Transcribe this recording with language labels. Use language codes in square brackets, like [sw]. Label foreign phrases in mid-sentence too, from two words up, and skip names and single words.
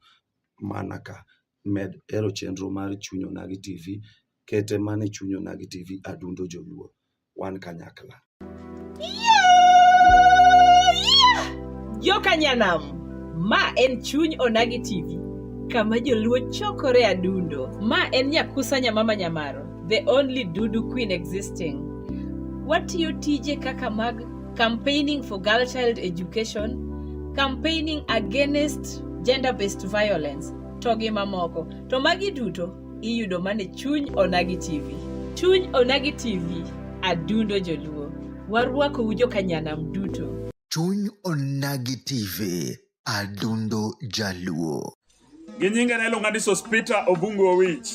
[luo] Mana ka med ero chenro mar Chuny Onagi TV, kete mane Chuny Onagi TV adundo joluo. Wan kanyakla. Joka Nyanam, ma en Chuny Onagi TV, kama joluo chokore adundo. Ma en Nyakusa Nyamama Nyamaro, [en] the only Dudu queen existing. [luo] Watiyo tije kaka mag [en] campaigning for girl child education, campaigning against gender-based violence, [luo] togi mamoko. To magi duto, iyudo mane Chuny Onagi TV. Chuny Onagi TV, adundo joluo. Warwako Joka Nyanam duto. Chuny Onagi TV. Adundo Jaluo. Ginyinga na ilonga ni Sospita Obungu Owich.